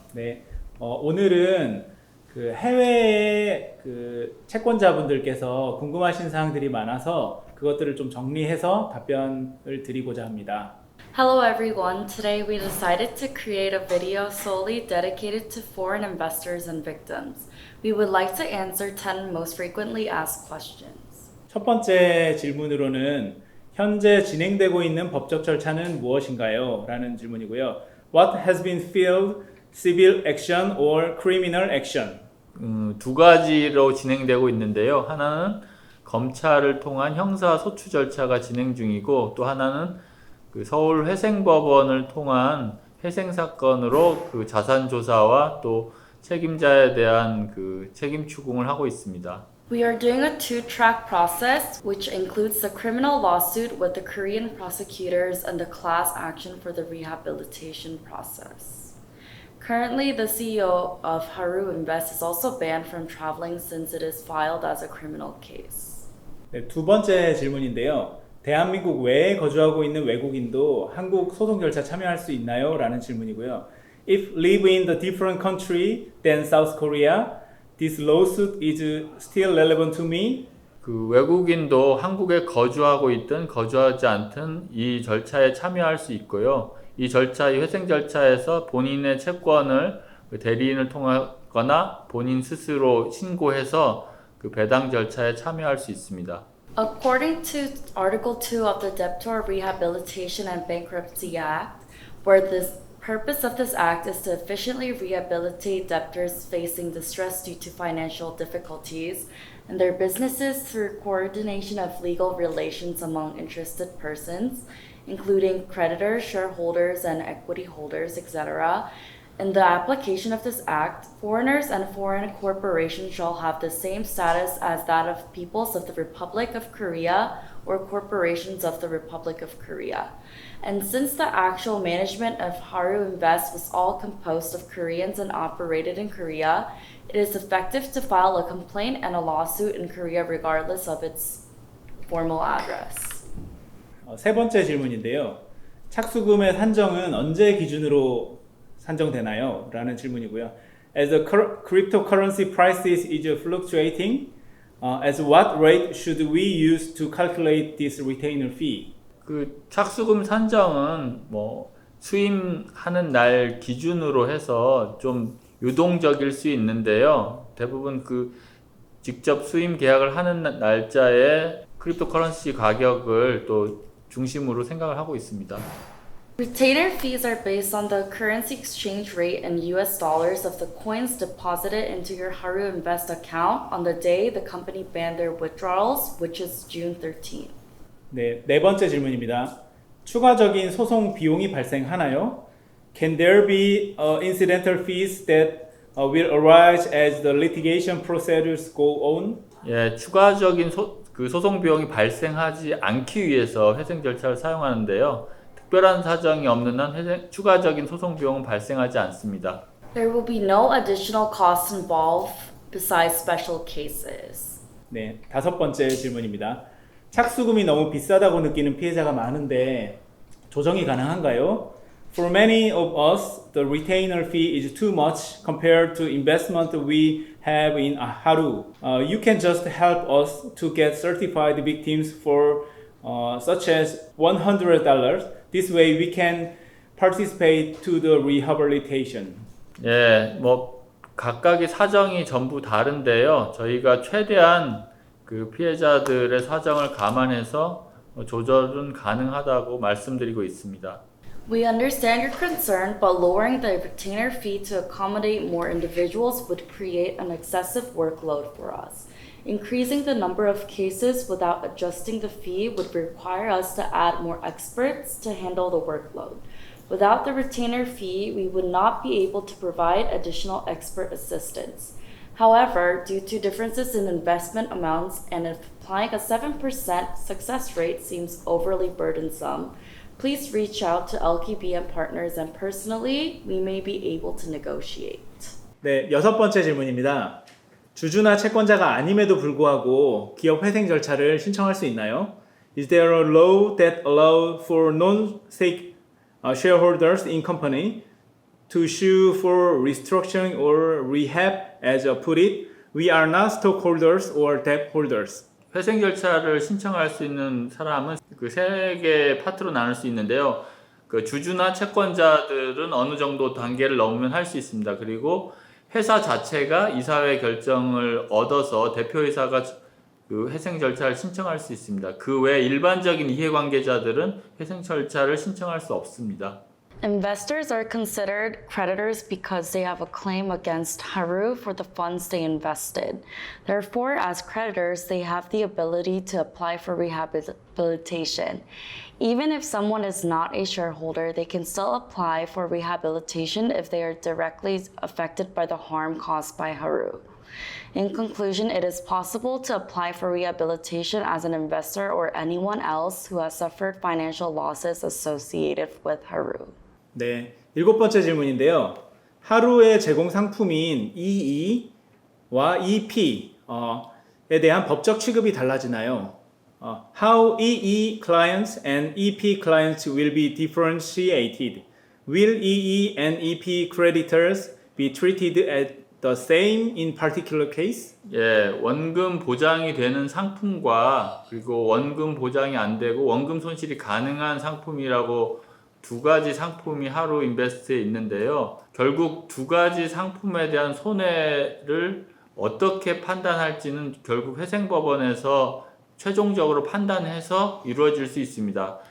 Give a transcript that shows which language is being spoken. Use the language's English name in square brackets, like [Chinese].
[Korean] 네, 오늘은 그 해외 그 채권자분들께서 궁금하신 사항들이 많아서 그것들을 좀 정리해서 답변을 드리고자 합니다. [English] Hello everyone, today we decided to create a video solely dedicated to foreign investors and victims. We would like to answer 10 most frequently asked questions. [Korean] 첫 번째 질문으로는 현재 진행되고 있는 법적 절차는 무엇인가요? 라는 질문이고요. [English] What has been filed, civil action or criminal action? [Korean] 두 가지로 진행되고 있는데요. 하나는 검찰을 통한 형사 소추 절차가 진행 중이고 또 하나는 그 서울 회생법원을 통한 회생 사건으로 그 자산 조사와 또 책임자에 대한 그 책임 추궁을 하고 있습니다. [English] We are doing a two-track process, which includes the criminal lawsuit with the Korean prosecutors and the class action for the rehabilitation process. Currently, the CEO of Haru Invest is also banned from traveling since it is filed as a criminal case. [Korean] 네, 두 번째 질문인데요. 대한민국 외에 거주하고 있는 외국인도 한국 소송 절차 참여할 수 있나요? 라는 질문이고요. [English] If live in the different country than South Korea, this lawsuit is still relevant to me? [Korean] 그 외국인도 한국에 거주하고 있든 거주하지 않든 이 절차에 참여할 수 있고요. 이 절차, 이 회생 절차에서 본인의 채권을 대리인을 통하거나 본인 스스로 신고해서 그 배당 절차에 참여할 수 있습니다. [English] According to Article 2 of the Debtor Rehabilitation and Bankruptcy Act, where the purpose of this act is to efficiently rehabilitate debtors facing distress due to financial difficulties and their businesses through coordination of legal relations among interested persons, including creditors, shareholders, and equity holders, etc. In the application of this act, foreigners and foreign corporations shall have the same status as that of peoples of the Republic of Korea or corporations of the Republic of Korea. And since the actual management of Haru Invest was all composed of Koreans and operated in Korea, it is effective to file a complaint and a lawsuit in Korea regardless of its formal address. [Korean] 세 번째 질문인데요. 착수금의 산정은 언제 기준으로 산정되나요? 라는 질문이고요. [English] As the cryptocurrency prices is fluctuating, as what rate should we use to calculate this retainer fee? [Korean] 그 착수금 산정은 뭐 수임하는 날 기준으로 해서 좀 유동적일 수 있는데요. 대부분 그 직접 수임 계약을 하는 날짜에 크립토커런시 가격을 또 중심으로 생각을 하고 있습니다. [English] Retainer fees are based on the currency exchange rate in US dollars of the coins deposited into your Haru Invest account on the day the company banned their withdrawals, which is June 13th. [Korean] 네, 네 번째 질문입니다. 추가적인 소송 비용이 발생하나요? [English] Can there be incidental fees that will arise as the litigation procedures go on? [Korean] 예, 추가적인 소송 비용이 발생하지 않기 위해서 회생 절차를 사용하는데요. 특별한 사정이 없는 한 추가적인 소송 비용은 발생하지 않습니다. [English] There will be no additional costs involved besides special cases. [Korean] 네, 다섯 번째 질문입니다. 착수금이 너무 비싸다고 느끼는 피해자가 많은데 조정이 가능한가요? [English] For many of us, the retainer fee is too much compared to investment we have in Haru. You can just help us to get certified victims for such as $100. This way we can participate to the rehabilitation. [Korean] 예, 뭐 각각의 사정이 전부 다른데요. 저희가 최대한 그 피해자들의 사정을 감안해서 조절은 가능하다고 말씀드리고 있습니다. [English] We understand your concern, but lowering the retainer fee to accommodate more individuals would create an excessive workload for us. Increasing the number of cases without adjusting the fee would require us to add more experts to handle the workload. Without the retainer fee, we would not be able to provide additional expert assistance. However, due to differences in investment amounts and if applying a 7% success rate seems overly burdensome, please reach out to LKBM Partners and personally, we may be able to negotiate. [Korean] 네, 여섯 번째 질문입니다. 주주나 채권자가 아님에도 불구하고 기업 회생 절차를 신청할 수 있나요? [English] Is there a law that allows for non-stake shareholders in company to sue for restructuring or rehab, as put it. We are not stockholders or debt holders. [Korean] 회생 절차를 신청할 수 있는 사람은 그 세 개의 파트로 나눌 수 있는데요. 그 주주나 채권자들은 어느 정도 단계를 넘으면 할 수 있습니다. 그리고 회사 자체가 이사회 결정을 얻어서 대표이사가 그 회생 절차를 신청할 수 있습니다. 그 외 일반적인 이해관계자들은 회생 절차를 신청할 수 없습니다. [English] Investors are considered creditors because they have a claim against Haru for the funds they invested. Therefore, as creditors, they have the ability to apply for rehabilitation. Even if someone is not a shareholder, they can still apply for rehabilitation if they are directly affected by the harm caused by Haru. In conclusion, it is possible to apply for rehabilitation as an investor or anyone else who has suffered financial losses associated with Haru. [Korean] 네, 7번째 질문인데요. 하루의 제공 상품인 EE와 EP 에 대한 법적 취급이 달라지나요? [English] How EE clients and EP clients will be differentiated? Will EE and EP creditors be treated as the same in particular case? [Korean] 예, 원금 보장이 되는 상품과 그리고 원금 보장이 안 되고 원금 손실이 가능한 상품이라고 두 가지 상품이 하루 인베스트에 있는데요. 결국 두 가지 상품에 대한 손해를 어떻게 판단할지는 결국 회생법원에서 최종적으로 판단해서 이루어질 수 있습니다.